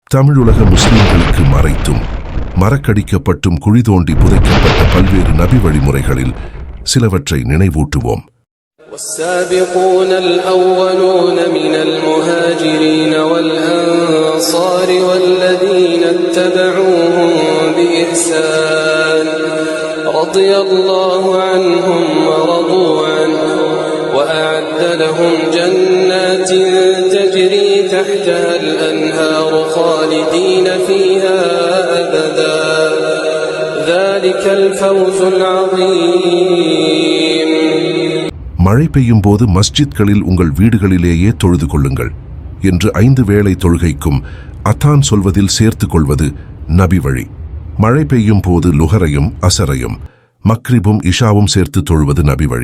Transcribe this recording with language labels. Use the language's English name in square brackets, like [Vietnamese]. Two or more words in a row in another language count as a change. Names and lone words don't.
[Tamil] தமிழுலக முஸ்லிம்களுக்கு மறைத்தும் மறக்கடிக்கப்பட்டும் குழி தோண்டி புதைக்கப்பட்ட பல்வேறு நபி வழிமுறைகளில் சிலவற்றை நினைவூட்டுவோம். [Arabic] والسابقون الأولون من المهاجرين والأنصار والذين اتبعوهم بإحسان رضي الله عنهم ورضوا عنه وأعد لهم جنات تجري تحتها الأنهار خالدين فيها أبدا ذلك الفوز العظيم. [Tamil] மழை பெய்யும் போது மஸ்ஜித்களில் உங்கள் வீடுகளிலேயே தொழுது கொள்ளுங்கள் என்று 5 வேளை தொழுகைக்கும் அதான் சொல்வதில் சேர்த்து கொள்வது நபி வழி. மழை பெய்யும் போது லுஹரையும் அசரையும் மக்ரிபும் இஷாவும் சேர்த்து தொழுவது நபி வழி.